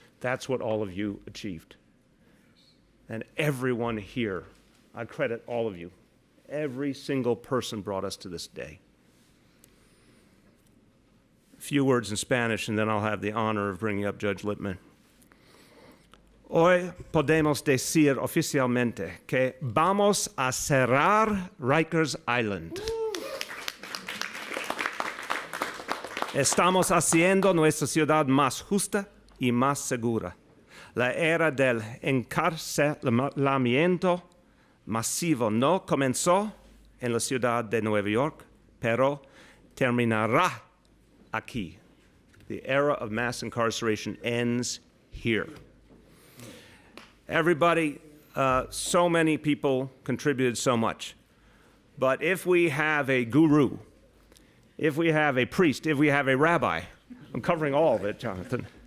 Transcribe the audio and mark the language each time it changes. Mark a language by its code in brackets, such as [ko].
[en] That's what all of you achieved. And everyone here, I credit all of you. Every single person brought us to this day. A few words in Spanish, and then I'll have the honor of bringing up Judge Lippman. [es] Hoy podemos decir oficialmente que vamos a cerrar Rikers Island. Estamos haciendo nuestra ciudad más justa y más segura. La era del encarcelamiento masivo no comenzó en la ciudad de Nueva York, pero terminará aquí. [en] The era of mass incarceration ends here. Everybody, so many people contributed so much. But if we have a guru, if we have a priest, if we have a rabbi, I'm covering all of it, Jonathan.